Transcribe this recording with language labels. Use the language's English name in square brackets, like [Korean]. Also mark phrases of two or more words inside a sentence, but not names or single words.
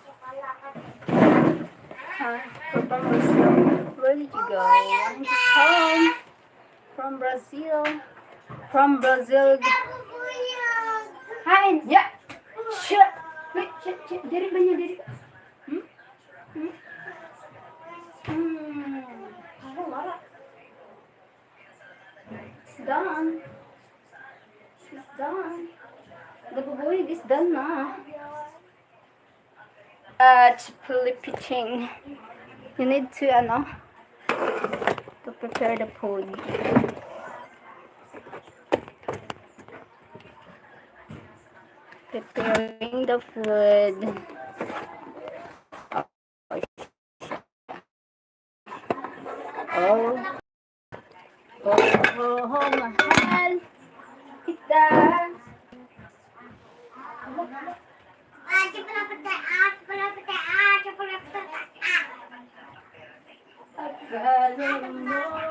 [English] From Brazil. Where did you go? I'm just home. From Brazil. From Brazil. Hi. Yeah. Shit. Wait, shit. [Hiligaynon] Diri ba niya? Diri. Wala. [English] It's done. It's done. The bubuyog is done na. It's pitching. You need to, to prepare the food. Preparing the food. [Filipino] Mahal. Kita. Akala mo.